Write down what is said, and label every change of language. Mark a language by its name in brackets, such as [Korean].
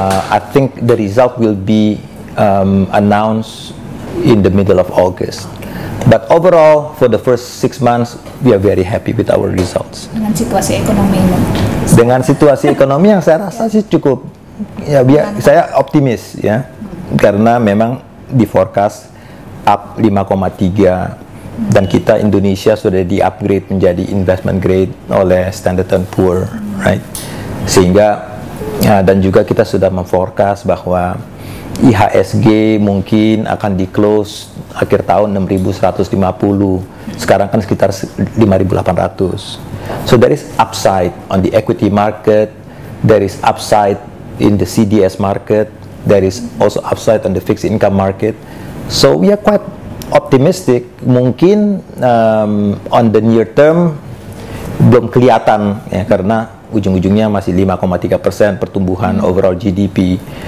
[English] I think the result will be announced in the middle of August. But overall, for the first 6 months, we are very happy with our results. [Indonesian] Dengan situasi ekonomi ini? Dengan situasi ekonomi yang saya rasa sih cukup, saya optimis, ya, karena memang di forecast up 5,3, dan kita Indonesia sudah di-upgrade menjadi investment grade oleh Standard & Poor, right? Sehingga dan juga kita sudah memforecast bahwa IHSG mungkin akan di-close akhir tahun 6.150. Sekarang kan sekitar 5.800. [English] So there is upside on the equity market, there is upside in the CDS market, there is also upside on the fixed income market. So we are quite optimistic. [Indonesian] Mungkin [English] on the near term [Indonesian] belum kelihatan, ya, karena ujung-ujungnya masih 5,3% pertumbuhan overall GDP.